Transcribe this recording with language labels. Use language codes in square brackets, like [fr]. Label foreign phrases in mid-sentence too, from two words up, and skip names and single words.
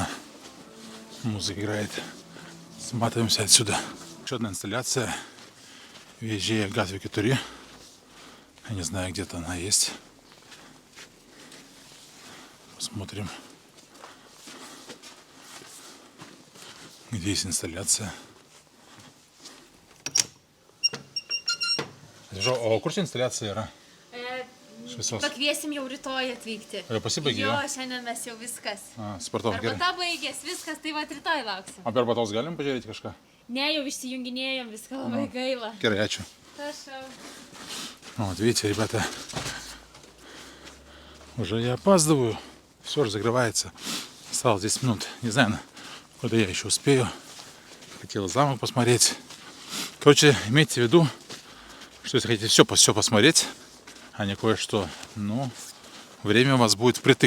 [ru] Музыка играет. Сматываемся отсюда. Еще одна инсталляция. Вежея Гатвики Тури. Я не знаю, где-то она есть. Посмотрим, где есть инсталляция. [lt] O kur čia instaliacija yra? Šviesos. Pakviesim jau rytoj atvykti. Jau pasibaigė? Jo, šiandien mes jau viskas. Supratau, gerai. Arbata baigės, viskas, tai va rytoj lauksim. O be arbatos galim pažiūrėti kažką? Ne, jau išsijunginėjom, viską labai gaila. Gerai, ačiū. Prašau. [ru] Вот видите, ребята, уже я опаздываю. Все же закрывается. Осталось 10 минут. Не знаю, куда я еще успею. Хотел замок посмотреть. Короче, имейте в виду, что если хотите все посмотреть, а не кое-что, ну, время у вас будет впритык.